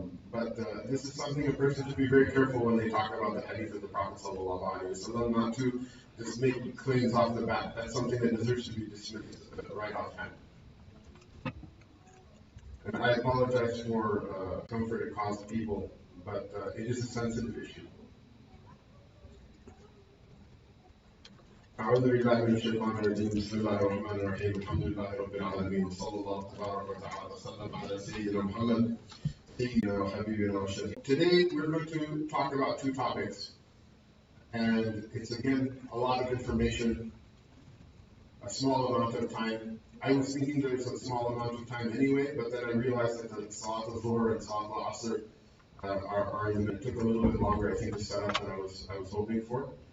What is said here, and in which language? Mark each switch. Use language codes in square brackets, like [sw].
[en] But this is something a person should be very careful when they talk about the hadith of the Prophet ﷺ, not to just make claims off the bat. That's something that deserves to be dismissed right offhand. And I apologize for comfort it caused people, but it is a sensitive issue. [ar] أعوذ بالله من الشيطان الرجيم بسم الله الرحمن الرحيم الحمد لله رب العالمين وصلى الله تبارك وتعالى وسلم على سيدنا محمد سيدنا وحبيبنا وشفيعنا. [en] Today we're going to talk about two topics, and it's again a lot of information, a small amount of time. I was thinking there's a small amount of time anyway, but then I realized that the Salat al-Dhuhr and Salat al-Asr are in the middle. It took a little bit longer, I think, to set up than I was hoping for.